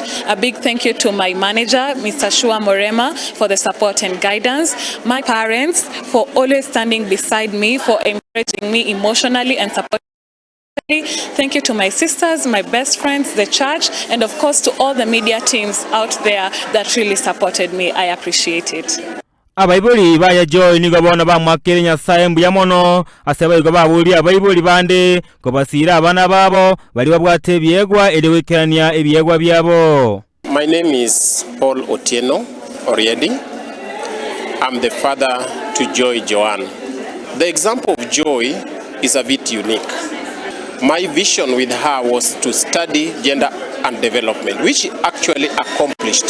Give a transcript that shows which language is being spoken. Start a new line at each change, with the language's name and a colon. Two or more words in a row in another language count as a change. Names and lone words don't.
English: A big thank you to my manager, Mr. Shua Morema, for the support and guidance. My parents for always standing beside me, for encouraging me emotionally and supporting. Thank you to my sisters, my best friends, the church, and of course to all the media teams out there that really supported me. I appreciate it.
Gusii: Abaibuli baya Joy nigo bona bamwakire Nyasaye mbuya mono asaba igo babuli abaibuli bande ko basira abana babo bali babwate ebyegwa elewekania ebyegwa byabo.
English: My name is Paul Otieno Oriedi. I'm the father to Joy Joan. The example of Joy is a bit unique. My vision with her was to study gender and development, which she actually accomplished.